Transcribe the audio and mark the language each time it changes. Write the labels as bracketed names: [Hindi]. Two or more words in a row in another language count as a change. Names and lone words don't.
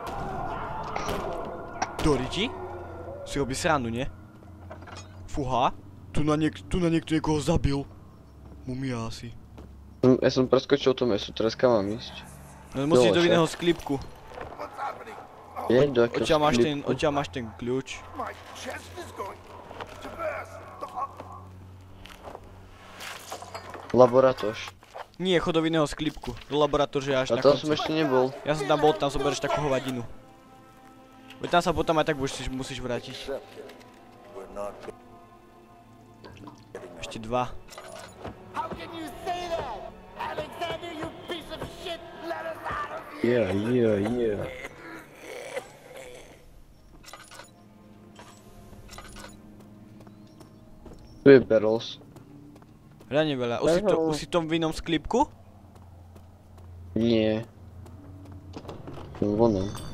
[Slovak] Doriti? Si robí srandu, nie? Fúha? Tu na niekto niekoho zabil. Mumia asi. Ja som preskočil to meso, teraz kam mám ísť? No musíš ísť do Dole, [Czech] vinného sklípku. [Slovak] Je, do akého Odtiaľ máš ten kľúč. [English] My chest is going to burst. [Czech] Laboratoř. [Slovak] Nie, chod do [Czech] vinného sklípku. Do laboratóře až [Slovak] A na tam som konci. ešte nebol. Ja som tam bol, tam zoberieš takú hovadinu. Veď tam sa potom aj tak musíš vrátiť. Ešte dva. [English] How can you say that? Alexander, you piece of shit! Let us out of here! Yeah. [Slovak] Tu je Barrels. Reálne veľa. Už si v tom vinnom sklípku? Nie. Vonom.